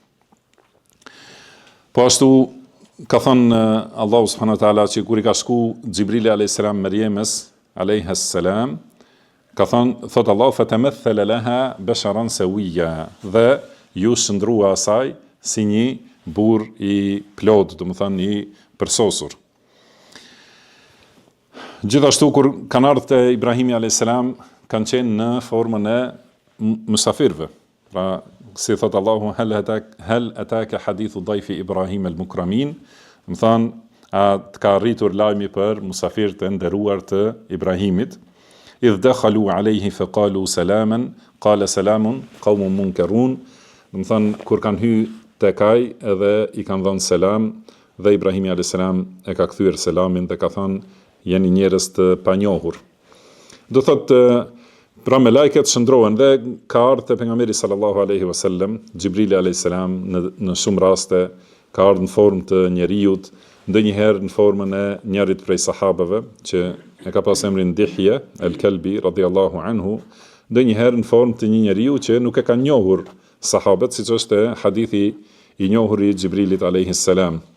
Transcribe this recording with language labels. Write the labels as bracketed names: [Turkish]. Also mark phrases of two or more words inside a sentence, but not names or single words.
[Albanian] Po ashtu ka thënë Allahu [Arabic] سبحانه وتعالى [Albanian] që kur i ka shku Xhibrili [Arabic] عليه السلام [Albanian] Mariamës [Arabic] عليها السلام, [Albanian] ka thënë, thot Allahu, [Arabic] فتمثل لها بشرا سويا, [Albanian] dhe ju shndrua asaj si një burr i plot, do të thonë i përsosur. Gjithashtu kur kanë ardhur te Ibrahimi [Arabic] عليه السلام, [Albanian] kanë qenë në formën e musafirëve. Pra, si thot Allahu, [Arabic] هل أتاك حديث ضيف إبراهيم المكرمين, [Albanian] do të thonë, a të ka rritur lajmi për musafirët e nderuar të Ibrahimit. [Arabic] إذ دخلوا عليه فقالوا سلاما قال سلام قوم منكرون. [Albanian] Do të thonë, kur kanë hyrë tek ai edhe i kanë dhënë selam, dhe Ibrahimi [Arabic] عليه السلام [Albanian] e ka kthyer selamin dhe ka thënë, jeni njerëz të panjohur. Do thotë, pra me lajket shëndrohen dhe ka ardhur te pejgamberi [Arabic] صلى الله عليه وسلم, [Albanian] Xhibrili [Arabic] عليه السلام [Albanian] në shumë raste ka ardhur në formë të njeriut, ndonjëherë në formën e njërit prej sahabeve që e ka pas emrin Dihje el-Kalbi [Arabic] رضي الله عنه, [Albanian] ndonjëherë në formë të një njeriu që nuk e kanë njohur sahabët, siç është hadithi i njohur i Xhibrilit [Arabic] عليه السلام.